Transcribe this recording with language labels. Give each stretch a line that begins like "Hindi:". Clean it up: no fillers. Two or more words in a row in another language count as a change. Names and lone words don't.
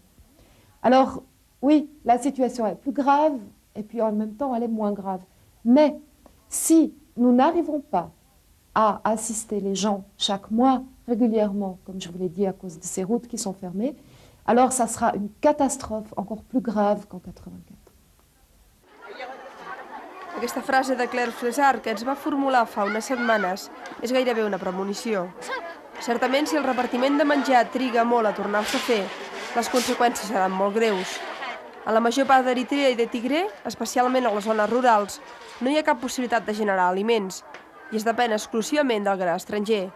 French: Alors, oui, la situation est plus grave et puis en même temps, elle est moins grave. Mais si nous n'arrivons pas à assister les gens chaque mois régulièrement, comme je vous l'ai dit, à cause de ces routes qui sont fermées, alors ça sera une catastrophe encore plus grave qu'en 84.
Catalan: Aquesta frase de Claire Flézard, que ens va formular fa unes setmanes, és gairebé una premonició. Certament, si el repartiment de menjar triga molt a tornar-se a fer, les conseqüències seran molt greus. A la major part d'Eritrea i de Tigré, especialment a les zones rurals, no hi ha cap possibilitat de generar aliments i es depèn exclusivament del gra estranger.